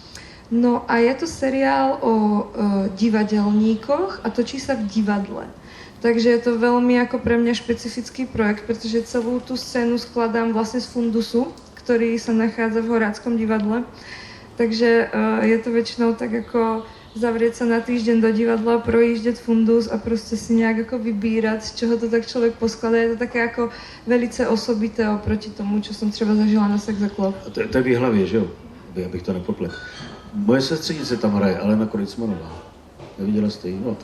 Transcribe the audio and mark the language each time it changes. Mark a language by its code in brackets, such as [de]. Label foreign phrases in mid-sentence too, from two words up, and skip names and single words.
[sk] No a je to seriál o divadelníkoch a točí sa v divadle. Takže je to veľmi ako pre mňa špecifický projekt, pretože celú tú scénu skladám vlastne z fundusu, ktorý sa nachádza v Horáckom divadle. Takže je to väčšinou tak ako zavrieť sa na týždeň do divadla, [cs] projíždět fundus a prostě si nějak jako vybírat, z čeho to tak člověk poskladá. Je to také jako velice osobité oproti tomu, čo jsem třeba zažila na Sexoklog. To je v Jihlavě, že jo? Abych to nepopletl. Moje sestřenice tam hraje, Alena Krojcmanová. Neviděla jste ji? No to.